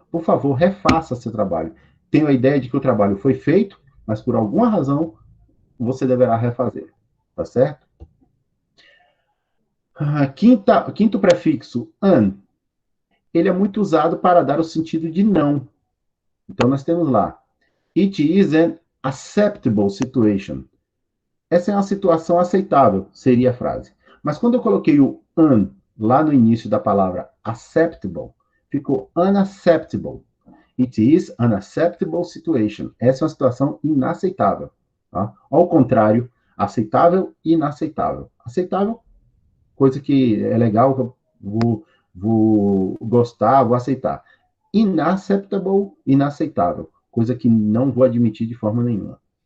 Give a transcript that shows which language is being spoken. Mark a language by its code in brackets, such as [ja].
[pt] Por favor, refaça seu trabalho. Tenho a ideia de que o trabalho foi feito, mas por alguma razão você deverá refazer. Tá certo? Quinto prefixo, an. Ele é muito usado para dar o sentido de não. Então, nós temos lá. [en] It is an acceptable situation. [pt] Essa é uma situação aceitável, seria a frase. Mas quando eu coloquei o an lá no início da palavra acceptable, ficou unacceptable. [en] It is an acceptable situation. [pt] Essa é uma situação inaceitável. Tá? Ao contrário, aceitável e inaceitável. Aceitável, coisa que é legal, que eu vou gostar, vou aceitar. Inacceptable, inaceitável. Coisa que não vou admitir de forma nenhuma.